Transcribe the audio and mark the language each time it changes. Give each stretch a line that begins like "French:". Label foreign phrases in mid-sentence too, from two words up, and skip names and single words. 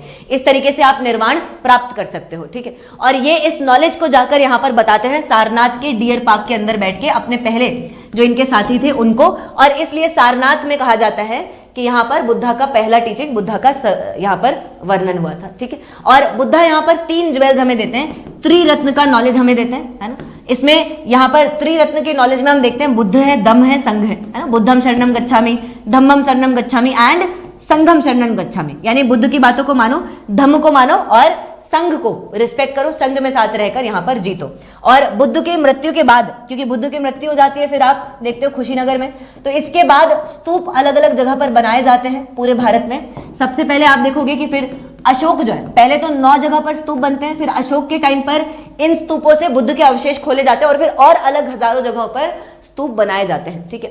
Hindi: इस तरीके से आप निर्वाण प्राप्त कर सकते हो, ठीक है। और ये इस नॉलेज को जाकर यहाँ पर बताते हैं सारनाथ के डियर पार्क के अंदर बैठ के अपने पहले जो इनके साथी थे उनको, और इसलिए सारनाथ में कहा जाता है कि यहाँ पर बुद्धा का पहला टीचिंग, बुद्धा का यहाँ पर वर्णन हुआ था, ठीक है। और बुद्धा यहाँ पर 3 ज्वेल्स हमें देते हैं, त्रिरत्न का नॉलेज हमें देते हैं, है ना। इसमें यहाँ पर त्रिरत्न के नॉलेज में हम देखते हैं बुद्ध है, दम है, संघ है ना।
Pali: बुद्धम शरणम गच्छामि, धम्मम शरणम गच्छामि एंड संघम शरणम गच्छामि,
Hindi: यानी बुद्ध की बातों को मानो, धम्म को मानो, और संघ को रिस्पेक्ट करो, संघ में साथ रहकर यहाँ पर जीतो। और बुद्ध की मृत्यु के बाद, क्योंकि बुद्ध की मृत्यु हो जाती है फिर आप देखते हो कुशीनगर में, तो इसके बाद स्तूप अलग अलग जगह पर बनाए जाते हैं पूरे भारत में। सबसे पहले आप देखोगे कि फिर अशोक जो है, पहले तो 9 जगह पर स्तूप बनते हैं, फिर अशोक के टाइम पर इन स्तूपों से बुद्ध के अवशेष खोले जाते हैं, और फिर और अलग हजारों जगहों पर स्तूप बनाए जाते हैं, ठीक है।